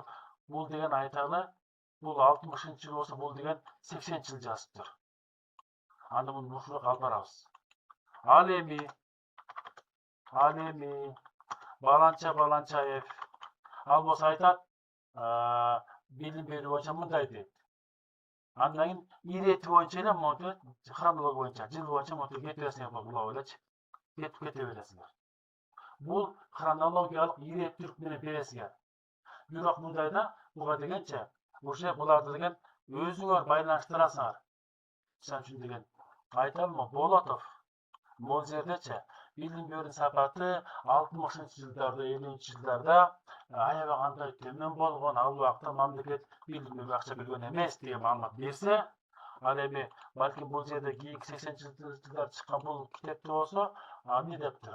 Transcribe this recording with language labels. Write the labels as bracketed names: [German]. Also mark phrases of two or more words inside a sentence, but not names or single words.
[Kyrgyz] Бул деген айталы, бул 60-жылы болсо, бул деген 80-жылы жазыптыр. Анда муну ушуга алып барабыз. Ал эми Баланчаев ал болсо айтат, билим берүү боюнча мындай дейт. Андан кийин ireти боюнча эле монтип хронология боюнча жыл боюнча монтип кетиверсиңер улап элечи. Кетип кете бересиңер. Бул хронологиялык иреttүүлүк менен бересиңер. Бирок мындайда буга дегенче уже буларды деген өзүңөр байланыштырасыңар. Мисалы үчүн деген айталмы Болотов бул жердечи билим берүү сапаты 60-жылдарда 50-жылдарда аябагандай төмөн болгон, ал убакта мамлекет билим берүүгө акча бөлгөн эмес деген маалымат берсе, ал эми балким бул жерде кийинки 80-жылдарда чыккан бул китепте болсо, эмне дептир?